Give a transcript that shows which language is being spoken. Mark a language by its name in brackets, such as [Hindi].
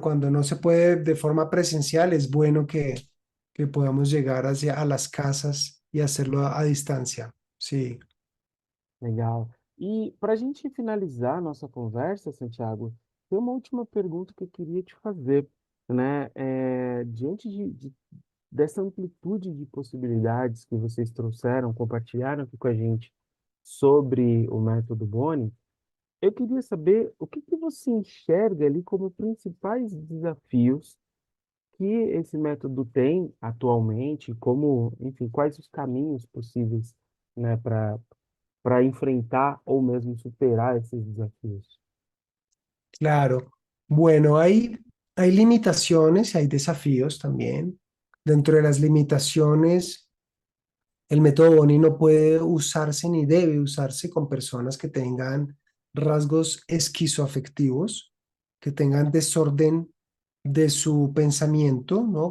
[Spanish] Cuando no se puede de forma presencial, es bueno que podamos llegar hacia a las casas y hacerlo a distancia. Sí, [Portuguese] Legal. E para a gente finalizar a nossa conversa, Santiago, tem uma última pergunta que eu queria te fazer, né, diante dessa amplitude de possibilidades que vocês trouxeram, compartilharam aqui com a gente sobre o método Boni, eu queria saber o que que você enxerga ali como principais desafios que esse método tem atualmente, como, enfim, quais os caminhos possíveis, né, para enfrentar ou mesmo superar esses desafios? [Spanish] claro. Bueno, hay limitaciones y hay desafíos también. Dentro de las limitaciones, el método Boni no puede usarse ni debe usarse con personas que tengan rasgos esquizoafectivos, que tengan desorden de su pensamiento, ¿no?